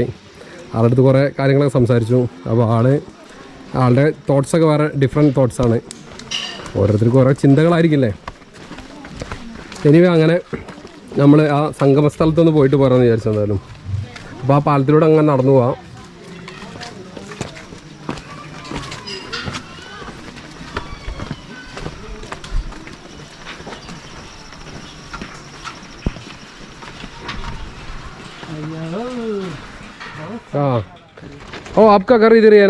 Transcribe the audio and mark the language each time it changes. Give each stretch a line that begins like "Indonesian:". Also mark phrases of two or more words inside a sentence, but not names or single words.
Malayalam: ആളുടെ അടുത്ത് കുറേ കാര്യങ്ങളൊക്കെ സംസാരിച്ചു. അപ്പോൾ ആളുടെ തോട്ട്സൊക്കെ വേറെ
English: different thoughts.
Malayalam: ഓരോരുത്തർക്കും ഓരോ ചിന്തകളായിരിക്കില്ലേ. എനിവേ അങ്ങനെ നമ്മൾ ആ സംഗമ സ്ഥലത്തൊന്ന് പോയിട്ട് പോരാന്ന് വിചാരിച്ചു എന്തായാലും. അപ്പോൾ ആ പാലത്തിലൂടെ അങ്ങനെ നടന്നു പോവാം.
Hindi: हाँ ओ आपका घर इधर ही है ना?